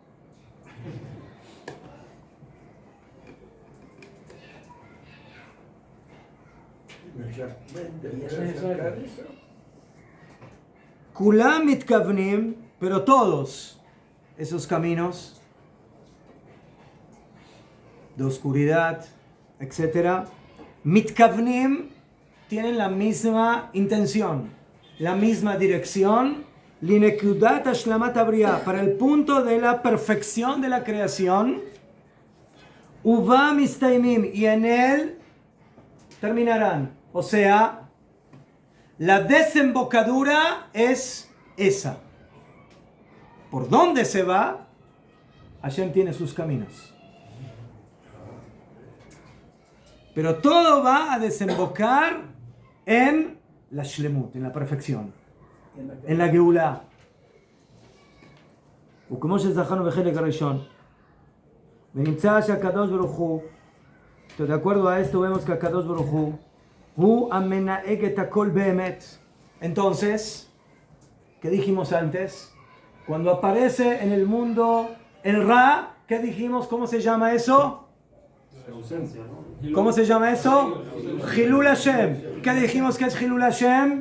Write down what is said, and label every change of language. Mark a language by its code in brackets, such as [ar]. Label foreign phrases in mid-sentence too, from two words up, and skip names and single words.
[he] כולם מתכוונים, [es] pero todos esos caminos de oscuridad, etc., mitkavnim, tienen la misma intención, la misma dirección, [he] לנקודת השלמת הבריאה, [es] para el punto de la perfección de la creación, [he] ובה מסתיימים, [es] y en él terminarán. O sea, la desembocadura es esa. ¿Por dónde se va? Hashem tiene sus caminos. Pero todo va a desembocar en la shlemut, en la perfección, en la geulá. [he] וכמו שזכרנו בחלק הראשון, ונמצא שהקדוש ברוך הוא, [es] de acuerdo a esto vemos que [he] הקדוש ברוך הוא המנהג את הכל באמת. [es] Entonces, ¿qué dijimos antes? Cuando aparece en el mundo el Ra, ¿qué dijimos? ¿Cómo se llama eso? ¿Cómo se llama eso? [he] חילול השם. [es] ¿Qué dijimos que es [he] חילול השם?